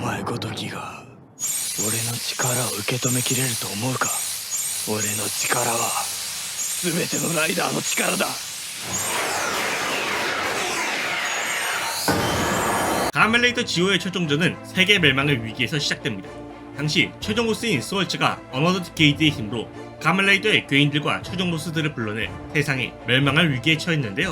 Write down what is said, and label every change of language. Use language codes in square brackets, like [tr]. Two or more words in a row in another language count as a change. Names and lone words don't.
[ja] ごときが俺の力を受け止めきれると思うか。俺の力は全てのライダーの力だ。 [ko] 가멜레이더 지오의 최종전은 세계 멸망의 위기에서 시작됩니다. 당시 최종 보스인 스월츠가 어너더 디케이드의 힘으로 가멜레이더의 괴인들과 최종 보스들을 불러내 세상이 멸망할 위기에 처했는데요.